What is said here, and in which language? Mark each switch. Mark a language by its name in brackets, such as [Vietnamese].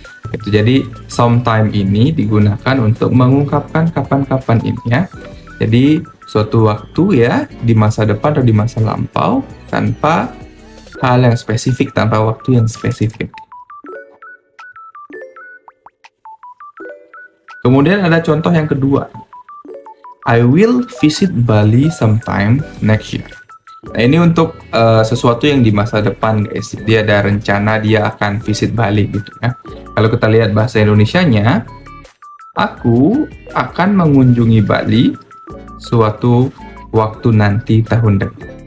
[Indonesian] Itu jadi sometime ini digunakan untuk mengungkapkan kapan-kapan ini ya. Jadi suatu waktu ya di masa depan atau di masa lampau tanpa hal yang spesifik, tanpa waktu yang spesifik. Kemudian ada contoh yang kedua. [English] I will visit Bali sometime next year. [Indonesian] Nah, ini untuk sesuatu yang di masa depan guys. Dia ada rencana dia akan visit Bali gitu ya. Kalau kita lihat bahasa Indonesianya, aku akan mengunjungi Bali suatu waktu nanti tahun depan.